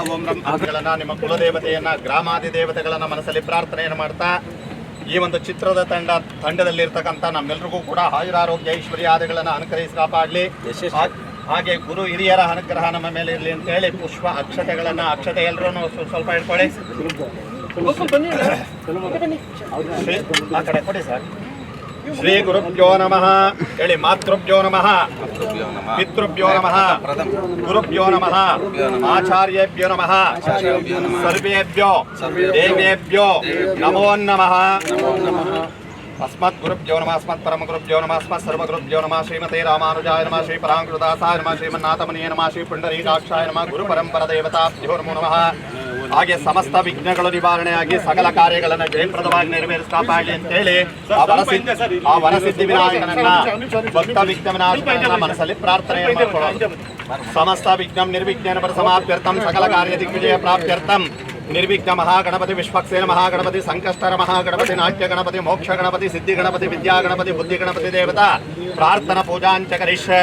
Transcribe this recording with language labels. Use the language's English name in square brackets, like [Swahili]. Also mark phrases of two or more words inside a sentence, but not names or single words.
[Kannada] ಓಂ ರಂಗಳನ್ನ ನಿಮ್ಮ ಕುಲದೇವತೆಯನ್ನ ಗ್ರಾಮಾದಿ ದೇವತೆಗಳನ್ನ ಮನಸ್ಸಲ್ಲಿ ಪ್ರಾರ್ಥನೆಯನ್ನು ಮಾಡ್ತಾ ಈ ಒಂದು ಚಿತ್ರದ ತಂಡದಲ್ಲಿರ್ತಕ್ಕಂಥ ನಮ್ಮೆಲ್ಲರಿಗೂ ಕೂಡ ಆಯುರಾರೋಗ್ಯ ಐಶ್ವರ್ಯಾದಿಗಳನ್ನು ಅನುಗ್ರಹಿಸಿ ಕಾಪಾಡಲಿ. ಹಾಗೆ ಗುರು ಹಿರಿಯರ ಅನುಗ್ರಹ ನಮ್ಮ ಮೇಲೆ ಇರಲಿ ಅಂತ ಹೇಳಿ ಪುಷ್ಪ ಅಕ್ಷತೆ ಎಲ್ಲರೂ ಸ್ವಲ್ಪ ಇಟ್ಕೊಳ್ಳಿ. ಆ ಕಡೆ ಕೊಡಿ ಸರ್. [Sanskrit] ಶ್ರೀ ಗುರುಭ್ಯೋ ನಮಃ ಹೇಳಿ. ಮಾತೃಭ್ಯೋ ನಮಃ, ಪಿತೃಭ್ಯೋ ನಮಃ, ಗುರುಭ್ಯೋ ನಮಃ, ಆಚಾರ್ಯೇಭ್ಯೋ ನಮಃ, ಸರ್ವೇಭ್ಯೋ ದೇವೇಭ್ಯೋ ನಮೋ ನಮಃ. ಅಸ್ಮತ್ ಗುರುಭ್ಯೋ ನಮಃ, ಅಸ್ಮತ್ ಪರಮ ಗುರುಭ್ಯೋ ನಮಃ, ಅಸ್ಮತ್ ಸರ್ವ ಗುರುಭ್ಯೋ ನಮಃ. ಶ್ರೀಮತೆ ರಾಮಾನುಜಾಯ ನಮಃ, ಶ್ರೀ ಪರಾಂಕೃತಾಸಾಯ ನಮಃ, ಶ್ರೀಮನ್ನಾಥಮುನಿಯೇ ನಮಃ, ಶ್ರೀ ಪುಂಡರೀಕಾಕ್ಷಾಯ ನಮಃ. ಗುರು ಪರಂಪರ ದೇವತಾಭ್ಯೋ ನಮೋ ನಮಃ. [Kannada] ಹಾಗೆ ಸಮಸ್ತ ವಿಘ್ನಗಳು ನಿವಾರಣೆಯಾಗಿ ಸಕಲ ಕಾರ್ಯಗಳನ್ನು ಜಯಪ್ರದವಾಗಿ ನೆರವೇರಿಸಿ ಕಾಪಾಡಲಿ ಅಂತೇಳಿ ಆ ವರಸಿದ್ಧಿ ವಿನಾಯಕನನ್ನ ಭಕ್ತ ವಿಘ್ನ ವಿನಾಶಕನನ್ನ ಮನಸ್ಸಲ್ಲಿ ಪ್ರಾರ್ಥನೆ ಮಾಡಿಕೊಳ್ಳೋದು. [Sanskrit] ಸಮಸ್ತ ವಿಘ್ನಂ ನಿರ್ವಿಘ್ನೇನ ಪರಸಮಾಪ್ಯರ್ಥಂ ಸಕಲ ಕಾರ್ಯ ದಿಗ್ವಿಜಯ ಪ್ರಾಪ್ತ್ಯರ್ಥಂ ನಿರ್ವಿಘ್ನ ಮಹಾಗಣಪತಿ, ವಿಶ್ವಕ್ಸೇನ ಮಹಾಗಣಪತಿ, ಸಂಕಷ್ಟರ ಮಹಾಗಣಪತಿ, ನಾಟ್ಯ ಗಣಪತಿ, ಮೋಕ್ಷ ಗಣಪತಿ, ಸಿದ್ಧಿ ಗಣಪತಿ, ವಿದ್ಯಾ ಗಣಪತಿ, ಬುದ್ಧಿ ಗಣಪತಿ ದೇವತಾ ಪ್ರಾರ್ಥನಾ ಪೂಜಾಂಚ ಕರಿಷ್ಯೆ.